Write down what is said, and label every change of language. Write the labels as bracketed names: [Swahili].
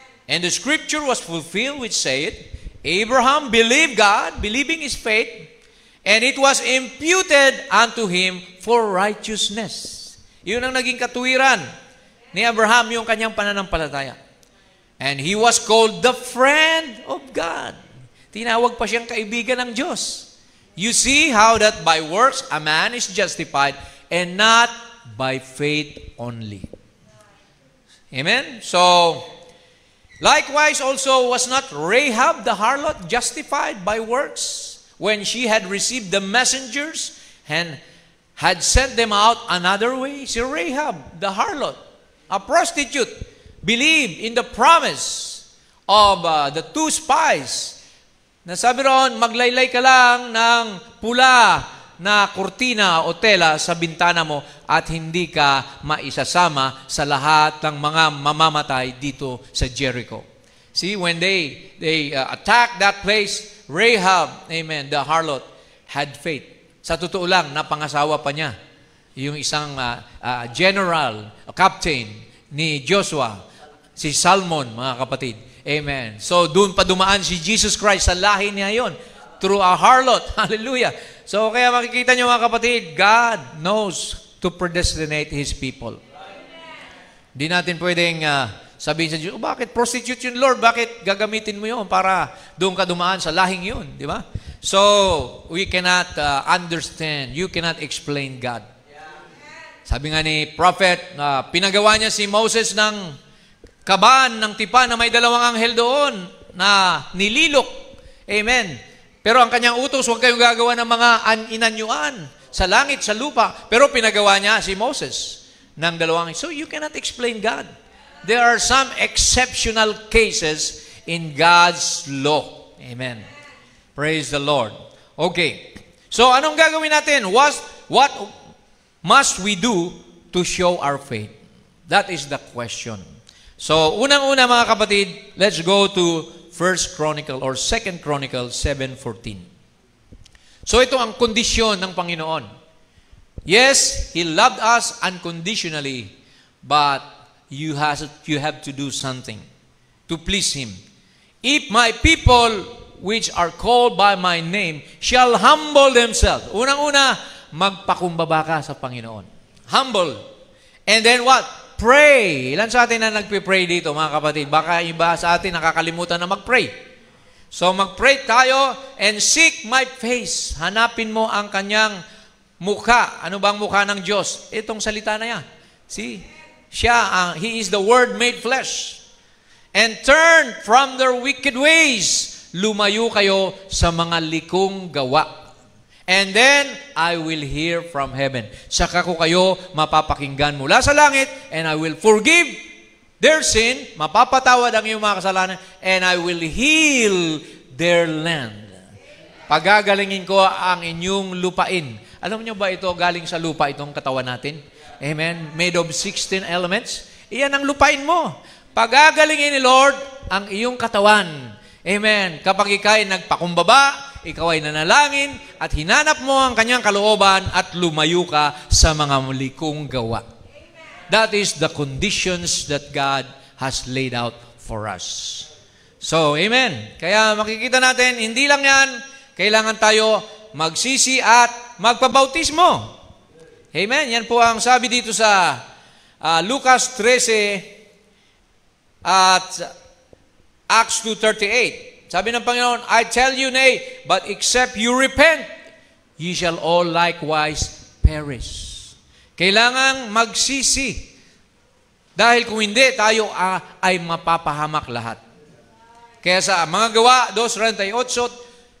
[English] And the scripture was fulfilled which saith, Abraham believed God, believing his faith, and it was imputed unto him for righteousness. [Filipino] Yun ang naging katuwiran ni Abraham, yung kanyang pananampalataya. [English] And he was called the friend of God. [Filipino] Tinawag pa siyang kaibigan ng Diyos. [English] You see how that by works a man is justified and not by faith only. Amen? So, likewise also was not Rahab the harlot justified by works when she had received the messengers and had sent them out another way? Si Rahab the harlot, a prostitute, believed in the promise of the two spies. [Filipino] Nasabi roon, maglaylay ka lang ng pula na kurtina o tela sa bintana mo at hindi ka maisasama sa lahat ng mga mamamatay dito sa Jericho. [English] See, when they attacked that place, Rahab, amen, the harlot, had faith. [Filipino] Sa totoo lang, napangasawa pa niya yung isang general, captain ni Joshua, si Salmon, mga kapatid. Amen. So, doon pa dumaan si Jesus Christ sa lahi niya yon [English] through a harlot. [Filipino] Hallelujah. [English] So, [Filipino] kaya makikita niyo mga kapatid, [English] God knows to predestinate His people. [Filipino] Hindi natin pwedeng sabihin sa Diyos, bakit prostitute yun, Lord? Bakit gagamitin mo yun para doon ka dumaan sa lahing yun? Di ba? [English] So, we cannot understand. You cannot explain God. [Filipino] Sabi nga ni prophet, pinagawa niya si Moses ng kaban ng tipan na may dalawang anghel doon na nililok. Amen. Pero ang kanyang utos, huwag kayong gagawa ng mga inanyuan sa langit, sa lupa. Pero pinagawa niya si Moses ng dalawang. [English] So you cannot explain God. There are some exceptional cases in God's law. Amen. Praise the Lord. Okay. So [Filipino] anong gagawin natin? [English] What must we do to show our faith? That is the question. So, [Filipino] unang-una mga kapatid, [English] let's go to 1 Chronicle or 2 Chronicle 7:14. [Filipino] So, ito ang kondisyon ng Panginoon. [English] Yes, He loved us unconditionally, but you have to do something to please Him. If my people, which are called by my name, shall humble themselves. [Filipino] Unang-una, magpakumbaba ka sa Panginoon. [English] Humble. And then what? Pray. [Filipino] Ilan sa atin na nagpipray dito, mga kapatid? Baka iba sa atin nakakalimutan na magpray. [English] So, [Filipino] magpray tayo [English] and seek my face. [Filipino] Hanapin mo ang kanyang mukha. Ano bang mukha ng Diyos? Itong salita na yan. See? [English] Siya, He is the Word made flesh. And turn from their wicked ways. [Filipino] Lumayo kayo sa mga likong gawa. [English] And then, I will hear from heaven. [Filipino] Saka ko kayo mapapakinggan mula sa langit, [English] and I will forgive their sin, [Filipino] mapapatawad ang iyong mga kasalanan, [English] and I will heal their land. [Filipino] Pagagalingin ko ang inyong lupain. Alam niyo ba ito galing sa lupa, itong katawan natin? Amen? [English] Made of 16 elements. [Filipino] Iyan ang lupain mo. Pagagalingin ni Lord ang iyong katawan. Amen. Kapag ikay nagpakumbaba, ikaw ay nanalangin at hinanap mo ang kanyang kalooban at lumayo ka sa mga malikong gawa. [English] That is the conditions that God has laid out for us. [Filipino] So, amen. Kaya makikita natin, hindi lang yan, kailangan tayo magsisi at magpabautismo. Amen. Yan po ang sabi dito sa Lucas 13 at Acts 2:38. Sabi ng Panginoon, [English] I tell you, nay, but except you repent, ye shall all likewise perish. [Filipino] Kailangang magsisi. Dahil kung hindi, tayo ay mapapahamak lahat. Kaya sa mga gawa, 2:38,